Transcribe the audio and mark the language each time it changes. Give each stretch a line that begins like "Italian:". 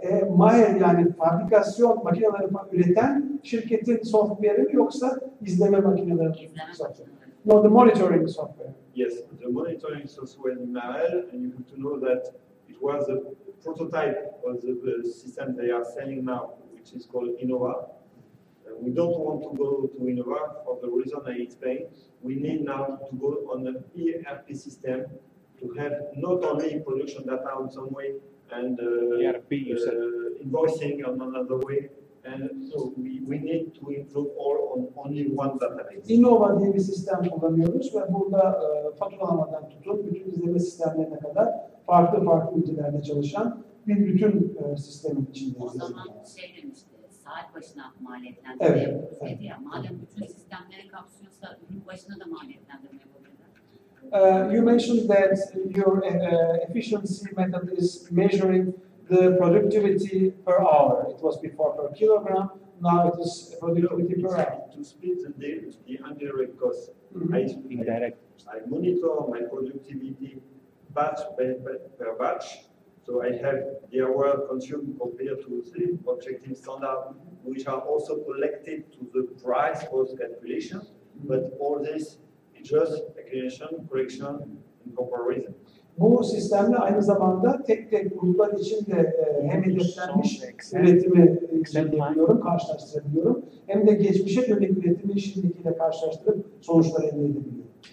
Turkish: Maher yani fabrikasyon makineleri üreten şirketin software'i mi yoksa izleme makineleri mi? İzleme makineleri.
English: No, the monitoring software. Yes, the monitoring software in Marel, and you have to know that it was a prototype of the system they are selling now, which is called Innova. We don't want to go to Innova for the reason I explained. We need now to go on an ERP system to have not only production data on some way and ERP, you said. invoicing on another way. And so we need to include all on only one database.
Turkish: Innova diye bir sistem kullanıyoruz ve burada faturalamadan tutun bütün izleme sistemlerine kadar farklı ülkelerde çalışan bir bütün sistemin içindeyiz. O zaman şey demişti, saat başına maliyetlendirme Evet. yapıyoruz dedi ya. Madem bütün sistemleri kapsıyorsa ürün başına da maliyetlendirme yapabilirler.
English: You mentioned that your efficiency method is measuring the productivity per hour. It was before per kilogram, now it is productivity per hour. To split the indirect cost, Indirect. I monitor my productivity batch per batch. So I have the hour consumed compared to the objective standard, which are also collected to the price cost calculation. But all this is just accumulation, correction, and comparison.
Turkish: Bu sistemle aynı zamanda tek gruplar için de hem hedeflenmiş üretimi inceleyebiliyorum, karşılaştırabiliyorum. Hem de geçmişe dönük üretimi şimdikiyle karşılaştırıp sonuçlar elde edebiliyorum.